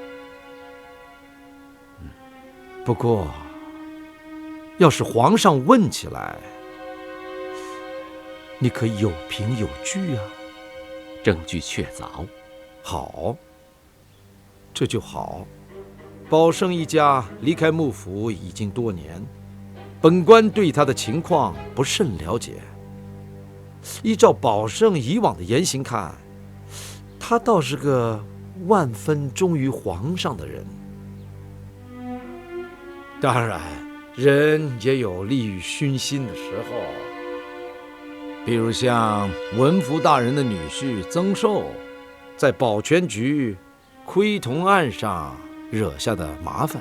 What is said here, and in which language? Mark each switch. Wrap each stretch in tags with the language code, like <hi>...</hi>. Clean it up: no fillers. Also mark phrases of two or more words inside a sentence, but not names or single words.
<zh>不過，要是皇上問起來，你可以有憑有據啊。證據確鑿。好，這就好。保勝一家離開幕府已經多年，本官對他的情況不甚了解。依照保勝以往的言行看，他倒是個萬分忠於皇上的人。當然，人也有利欲熏心的時候，比如像文福大人的女婿曾壽，在保全局崴銅案上惹下的麻煩。</zh>